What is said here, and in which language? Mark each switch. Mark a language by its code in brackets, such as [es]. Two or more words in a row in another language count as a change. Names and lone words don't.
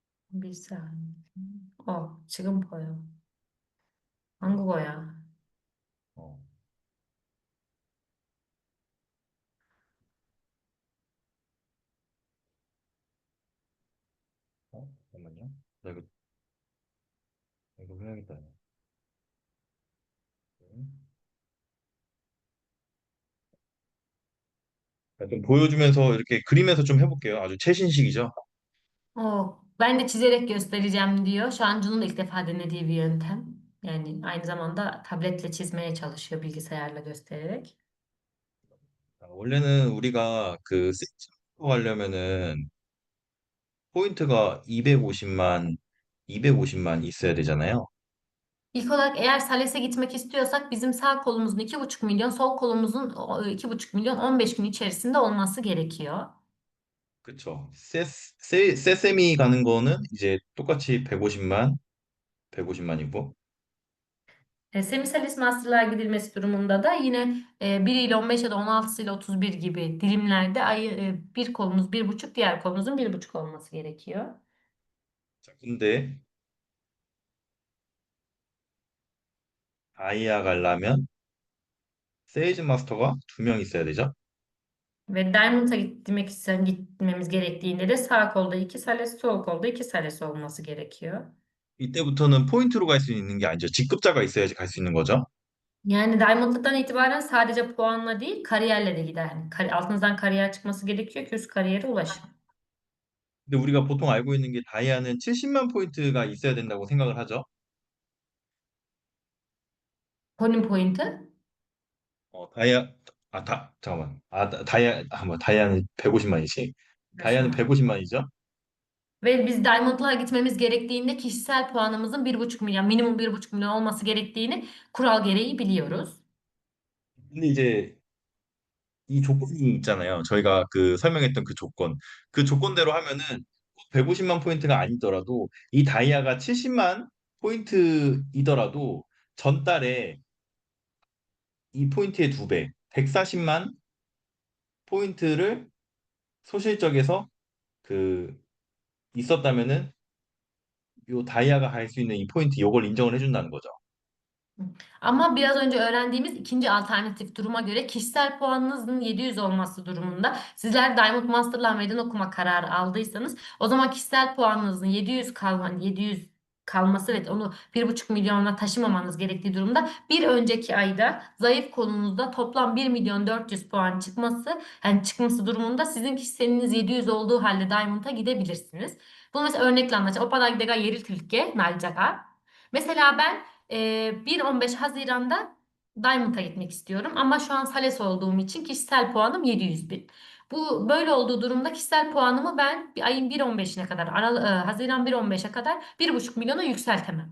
[tr] Bir saniye. [ko] 지금 보여. 한국어야. 어, 잠깐만요. 이거 해야겠다. 좀 보여주면서 이렇게 그리면서 좀 해볼게요. 아주 최신식이죠. [tr] Ben de çizerek göstereceğim diyor. Şu an Cun'un ilk defa denediği bir yöntem. Yani aynı zamanda tabletle çizmeye çalışıyor bilgisayarla göstererek. [ko] 원래는 우리가 그 세팅하고 가려면은 포인트가 250만 있어야 되잖아요. [tr] İlk olarak eğer Sales'e gitmek istiyorsak bizim sağ kolumuzun 2,5 milyon, sol kolumuzun 2,5 milyon 15 gün içerisinde olması gerekiyor. [ko] 그쵸. 세세미 가는 거는 이제 똑같이 150만이고. [tr] Semisalis Master'lığa gidilmesi durumunda da yine 1 ile 15 ya da 16 ile 31 gibi dilimlerde bir kolumuz 1,5, diğer kolumuzun 1,5 olması gerekiyor. [ko] 자, 근데 다이아 가려면 세일즈 마스터가 2명 있어야 되죠. [tr] Ve Diamond'a gitmemiz gerektiğinde de sağ kolda 2 Sales, sol kolda 2 Sales olması gerekiyor. [ko] 이때부터는 포인트로 갈 수 있는 게 아니죠. 직급자가 있어야지 갈 수 있는 거죠. [tr] Yani Diamond'dan itibaren sadece puanla değil kariyerle de gider. Yani altınızdan kariyer çıkması gerekiyor ki üst kariyere ulaşın. [ko] 근데 우리가 보통 알고 있는 게 다이아는 70만 포인트가 있어야 된다고 생각을 하죠. [tr] Pony Point'ı. [ko] 다이아 잠깐만. 다이아는 150만이지. 다이아는 150만이죠. [tr] Ve biz Diamond'lığa gitmemiz gerektiğinde kişisel puanımızın 1,5 milyon, minimum 1,5 milyon olması gerektiğini kural gereği biliyoruz. [ko] 근데 이제 이 조건이 있잖아요. 저희가 그 설명했던 그 조건. 그 조건대로 하면은 꼭 150만 포인트가 아니더라도 이 다이아가 70만 포인트이더라도 전달에 이 포인트의 두 배, 140만 포인트를 소실적에서 그 있었다면은 요 다이아가 갈 수 있는 이 포인트 요걸 인정을 해준다는 거죠. [tr] Ama biraz önce öğrendiğimiz ikinci alternatif duruma göre kişisel puanınızın 700 olması durumunda sizler Diamond Master'la meydan okuma kararı aldıysanız o zaman kişisel puanınızın 700 kalması ve onu 1,5 milyona taşımamanız gerektiği durumda bir önceki ayda zayıf kolunuzda toplam 1.400.000 puan çıkması durumunda sizin kişiseliniz 700 olduğu halde Diamond'a gidebilirsiniz. Bunu mesela örnekle anlatacağım. [ko] 오빠가 내가 예를 들게 날짜가. [tr] Mesela ben 1-15 Haziran'da Diamond'a gitmek istiyorum ama şu an Sales olduğum için kişisel puanım 700 bin. Bu böyle olduğu durumda kişisel puanımı ben bir ayın 1-15'ine kadar, Haziran 1-15'e kadar 1,5 milyona yükseltemem.